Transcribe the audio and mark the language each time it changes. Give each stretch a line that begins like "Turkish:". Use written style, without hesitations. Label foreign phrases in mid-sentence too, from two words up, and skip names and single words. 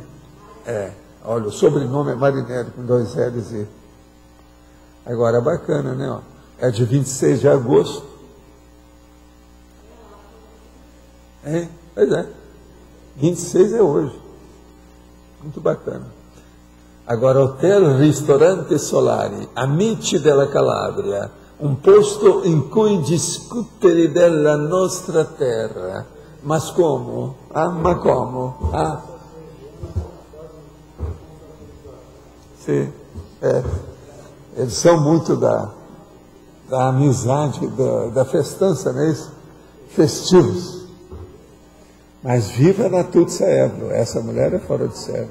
Portuguese: Olha, o sobrenome é Marinelli, com 2 L's e... Agora, é bacana, né? Ó. É de 26 de agosto. Pois é. 26 é hoje. Muito bacana.
Italian: Agora, Hotel Ristorante Solari, Amici della Calabria, un posto in cui discutere della nostra terra.
Portuguese: Mas como? Ma como? Sim. Eles são muito da amizade, da festança, não é isso? Festivos. Mas viva a Natuzza Évora, essa mulher é fora de série.